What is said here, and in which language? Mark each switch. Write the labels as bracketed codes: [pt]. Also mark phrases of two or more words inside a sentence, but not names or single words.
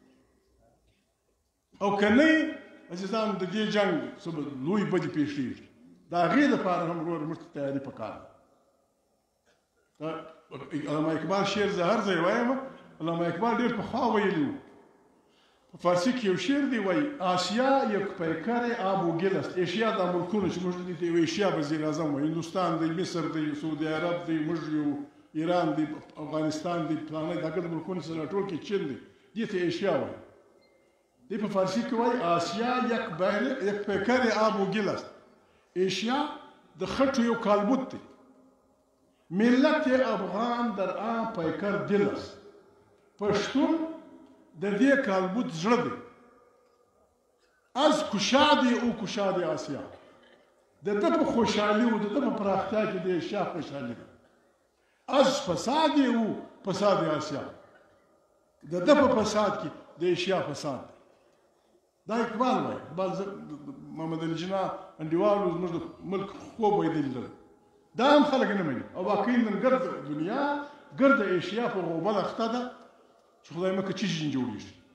[ps] او که نه عزیزانو، د دې جنګ څه لوی بدې پېښېږي. د هغې دپاره هم وروره موږ ته تیاري پکار ده. علامه اقبال شعر زه هر ځای وایم علامه اقبال ډېر پخوا ویلي وو په فارسي کې یو شعر دی وایي [fa] آسیا یک پیکر آب و گل است [ps] ایشیا دا ملکونه چې موږ دې ته یو ایشیا وزیر اعظم وایي هندوستان دی مصر دی سعودي عرب دی موږ یو ایران دی افغانستان دی پلانه دغه د ملکونو سره ټول کې چین دی دې ته ایشیا وایي دی په فارسي کې وایي [fa] آسیا یک پیکر آب و گل است [ps] ایشیا د خټو یو کالبوت دی [fa] ملت افغان در آن پیکر دل است [ps] پښتون د دې کالبوت زړه دی [fa] از کشاد او کشاد آسیا [ps] د ده په خوشحالي او د ده په پراختیا کې د ایشیا خوشحالي ده [fa] از فساد او فساد آسیا [ps] د ده په فساد کې د ایشیا فساد دا اقبال وایي اقبال محمد علي جناح انډیوالو زموږ د ملک خوب ویدلی دا هم خلک نه مني او واقعي نن ګرد دنیا ګرد ایشیا په غوبل اخته ده چې خدای مکه چیز جوړیږي